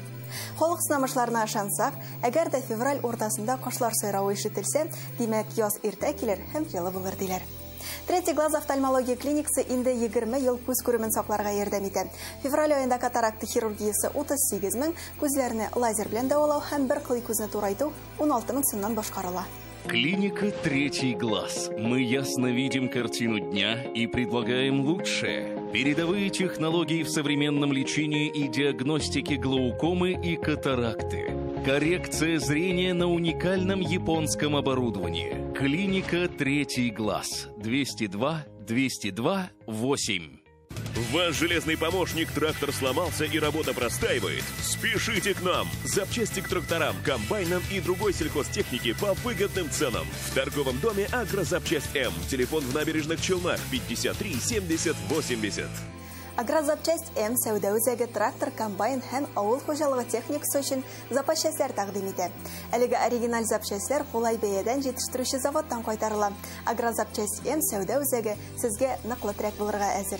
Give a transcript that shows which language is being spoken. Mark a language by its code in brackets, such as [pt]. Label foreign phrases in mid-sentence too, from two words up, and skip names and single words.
[tt] Халык сынамышларына ышансак, әгәр дә февраль уртасында кошлар сайравы ишетелсә, димәк яз иртә килер һәм җылы булыр диләр. Третий глаз офтальмология клиникасы инде 20 ел күз күремен сакларга ярдәм итә. Февраль аенда катаракта хирургиясе 38 мең, күзләрне лазер белән дәвалау һәм бер кылый күзне турайту 16 мең сумнан башкарыла. [ru] Клиника «Третий глаз». Мы ясно видим картину дня и предлагаем лучшее. Передовые технологии в современном лечении и диагностике глаукомы и катаракты. Коррекция зрения на уникальном японском оборудовании. Клиника «Третий глаз». 202 202 8. Ваш железный помощник трактор сломался и работа простаивает? Спешите к нам! Запчасти к тракторам, комбайнам и другой сельхозтехнике по выгодным ценам. В торговом доме «Агрозапчасть М». Телефон в Набережных Челнах 53 70 80. [tt] Агрозапчасть М сәүдә үзәге трактор, комбайн һәм авыл хуҗалыгы техникасы өчен запчастлар тәкъдим итә. Әлеге оригиналь запчастлар кулай бәядән җитештерүче заводтан кайтарыла. Агрозапчасть М сәүдә үзәге сезгә ныклы терәк булырга әзер.